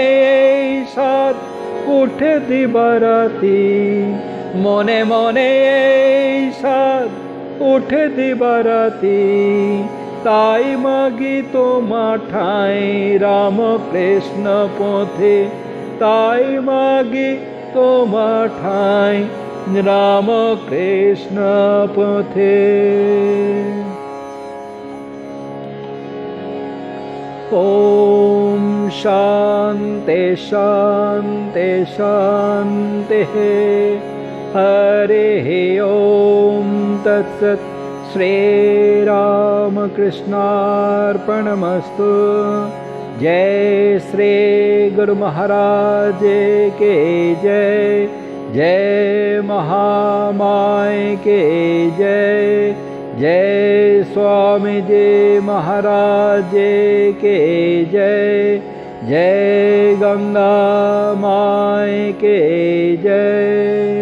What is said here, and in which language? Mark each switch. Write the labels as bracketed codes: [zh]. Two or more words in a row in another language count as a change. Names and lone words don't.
[bn] এই সাত উঠে দিবারাতি, মনে মনে এই সাত উঠে দিবারাতি, তাই মাগি তোমা ঠাই রাম কৃষ্ণ পথে, তাই মাগি তোমা ঠাই রাম কৃষ্ণ পথে। [sa] ওম শান্তি শান্তি শান্তি। हरे ओम तत्सत्। श्रीरामकृष्णार्पणमस्तु। [hi] जय श्री गुरु महाराज के जय, जय महामाय के जय, जय स्वामी जी महाराज के जय, जय गंगा माय के जय।